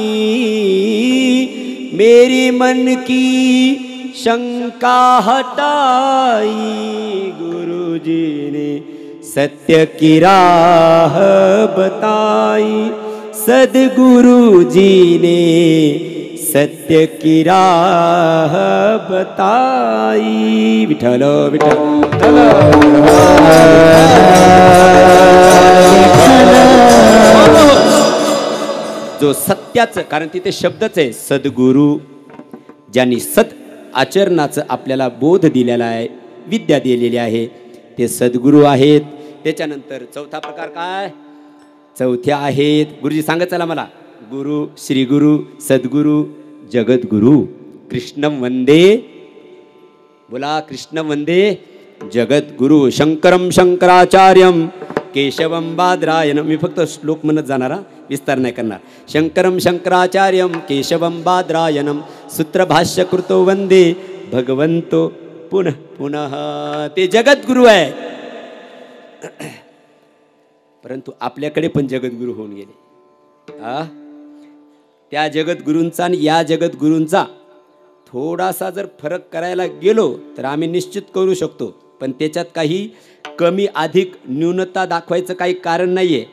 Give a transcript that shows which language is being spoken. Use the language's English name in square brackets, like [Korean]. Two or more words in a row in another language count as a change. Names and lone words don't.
[Hindi] मेरी मन की शंका हटाई, गुरुजी ने सत्य की राह बताई, सद्गुरु जी ने सत्य की राह बताई. [Marathi] विठ्ठल विठ्ठल. जो सत्याचं, कारण तिथे शब्दच आहे सद्गुरु, ज्यांनी सत आचरणाचं आपल्याला बोध दिलेला आहे, विद्या दिलेली आहे, ते सद्गुरु आहेत. त्याच्यानंतर चौथा प्रकार काय? चौथ्या आहेत गुरुजी सांगत चला मला. गुरु श्री गुरु, सद्गुरु, जगद्गुरु. [Sanskrit] कृष्णं वंदे, बोला कृष्णं वंदे जगद्गुरु. शंकरं शंकराचार्यं केशवं बादरायणं. [Marathi] मी फक्त श्लोक म्हणत जाणारा, विस्तार नाही करणार. [Sanskrit] शंकरं शंकराचार्यं केशवं बादरायणं, सूत्रभाष्य कृतो वंदे भगवंतो पुनः पुनः. [Marathi] ते जगद्गुरु आहे. परंतु आपल्याकडे पण जगद्गुरु होऊन गेले. त्या जगद्गुरूंचा आणि या जगद्गुरूंचा थोडासा जर फरक करायला गेलो तर आम्ही निश्चित करू शकतो, पण त्याच्यात काही कमी अधिक न्यूनता दाखवायचं काही कारण नाही आहे.